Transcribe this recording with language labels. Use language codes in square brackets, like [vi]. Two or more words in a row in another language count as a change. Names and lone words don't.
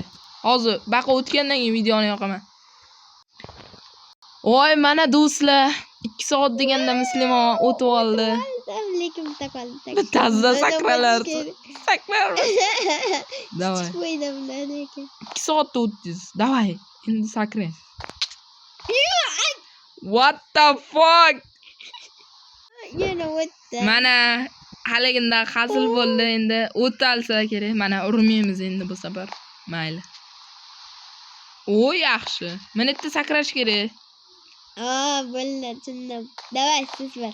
[uz] Hozir baqa o'tgandan keyin videoni yoqaman. Voy, mana do'stlar, 2 soat deganda Muslimon o'tib oldi. Lekin bitta qoldi. Bittasida sakralar. Sakrar. Davay. Chiqmaydi bundan lekin. 2 soatda o'tdingiz. Davay, endi sakrang. [en] What the fuck? [uz] Yana o'tdi. Mana haliginda hazil bo'ldi, endi o'talsa kerak. Mana urmaymiz endi bu safar. Mayli. O, yaxshi. Minutda sakrash kerak. Bo'ldi, tushundim. Davay, siz bir.